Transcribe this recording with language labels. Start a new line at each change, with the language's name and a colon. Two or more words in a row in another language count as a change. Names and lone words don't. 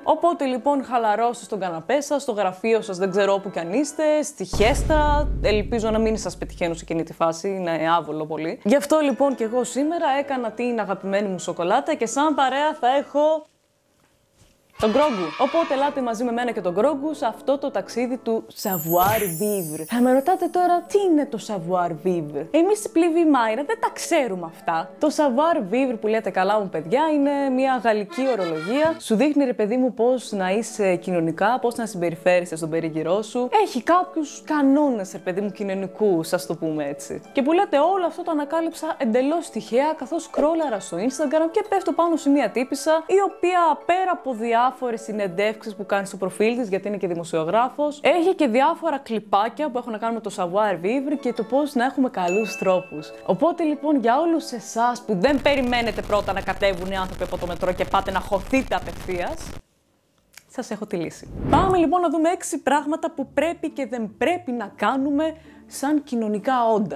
Greek: Οπότε λοιπόν χαλαρώστε στον καναπέ σας, στο γραφείο σας, δεν ξέρω όπου κι αν είστε, στη χέστρα. Ελπίζω να μην σας πετυχαίνω σε εκείνη τη φάση, είναι άβολο πολύ. Γι' αυτό λοιπόν και εγώ σήμερα έκανα την αγαπημένη μου σοκολάτα και σαν παρέα θα έχω τον Γκρόγκου. Οπότε ελάτε μαζί με μένα και τον Γκρόγκου σε αυτό το ταξίδι του
French: savoir vivre.
Greek: Θα με ρωτάτε τώρα τι είναι το
French: savoir vivre.
Greek: Εμείς οι πλήβοι Μάιρα δεν τα ξέρουμε αυτά. Το
French: savoir vivre
Greek: που λέτε καλά μου παιδιά είναι μια γαλλική ορολογία. Σου δείχνει ρε παιδί μου πώς να είσαι κοινωνικά, πώς να συμπεριφέρεσαι στον περίγυρό σου. Έχει κάποιους κανόνες ρε παιδί μου κοινωνικούς, ας το πούμε έτσι. Και που λέτε όλο αυτό το ανακάλυψα εντελώς τυχαία καθώς σκρόλαρα στο Instagram και πέφτω πάνω σε μια τύπισσα η οποία πέρα από διάφορες συνεντεύξεις που κάνει στο προφίλ της, γιατί είναι και δημοσιογράφος, έχει και διάφορα κλιπάκια που έχουν να κάνουν με το
French: savoir vivre
Greek: και το πώς να έχουμε καλούς τρόπους. Οπότε λοιπόν για όλους εσάς που δεν περιμένετε πρώτα να κατέβουν οι άνθρωποι από το μετρό και πάτε να χωθείτε απευθείας, σας έχω τη λύση. Πάμε λοιπόν να δούμε 6 πράγματα που πρέπει και δεν πρέπει να κάνουμε σαν κοινωνικά όντα.